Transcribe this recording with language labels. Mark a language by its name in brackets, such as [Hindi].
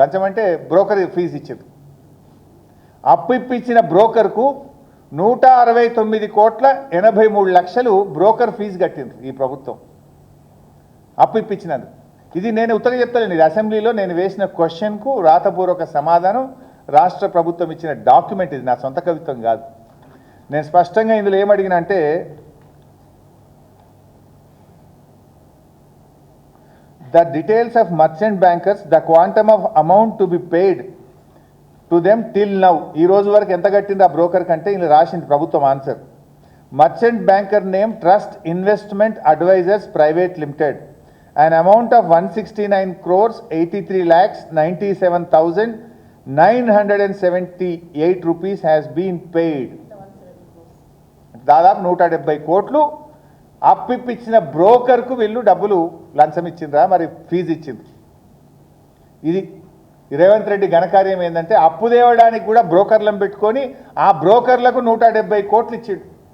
[Telugu] లంచం అంటే broker fee ఇచ్చింది. అప్పు ఇప్పించిన బ్రోకర్కు 169 కోట్ల 83 లక్షలు బ్రోకర్ ఫీజు కట్టింది ఈ ప్రభుత్వం అప్పు ఇప్పించినందుకు. ఇది నేను ఉత్తరం చెప్తాను. ఇది అసెంబ్లీలో నేను వేసిన క్వశ్చన్కు రాతపూర్వక సమాధానం, రాష్ట్ర ప్రభుత్వం ఇచ్చిన డాక్యుమెంట్. ఇది నా సొంత కవిత్వం కాదు. నేను స్పష్టంగా ఇందులో ఏమడిగినా అంటే [English] the details of merchant bankers, the quantum of amount to be paid to them till now. [Telugu] ఈ రోజు వరకు ఎంత కట్టింది ఆ బ్రోకర్ కంటే ఇలా రాసింది ప్రభుత్వం answer. [English] Merchant banker name Trust Investment Advisors Private Limited, an amount of 169 crores 83 lakhs 97,978 rupees has been paid. [Telugu] దాదాపు 170 కోట్లు అప్పిప్పించిన బ్రోకర్కు వీళ్ళు డబ్బులు లంచం ఇచ్చిండ్రా, మరి ఫీజు ఇచ్చింది. ఇది రేవంత్ రెడ్డి ఘనకార్యం ఏంటంటే అప్పు తేవడానికి కూడా బ్రోకర్లను పెట్టుకొని ఆ బ్రోకర్లకు 170 కోట్లు ఇచ్చిండు.